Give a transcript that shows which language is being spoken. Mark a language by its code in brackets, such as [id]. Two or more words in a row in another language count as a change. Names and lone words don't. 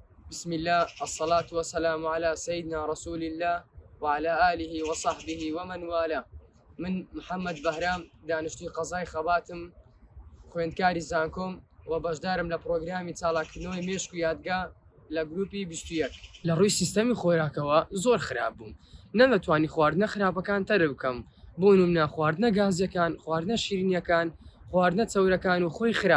[ar] بسم الله الصلاة والسلام على سيدنا رسول الله وعلى آله وصحبه ومن والاه. [ckb] من محمد بهرام دانشتوی قەزای خەباتم، خوێندکاری زانکۆم و بەشدارم لە پرۆگرامی چالاکردنەوەی مێشک و یادگا لە گروپی 21. لە ڕووی سیستەمی خۆراکەوە زۆر خراپ بووم، نەمەتوانی خواردنە خراپەکان تەرە بکەم، بۆ نمونە خواردنە گازیەکان، خواردنە شیرینیەکان، خواردنە چەورەکان و خۆی خراپ.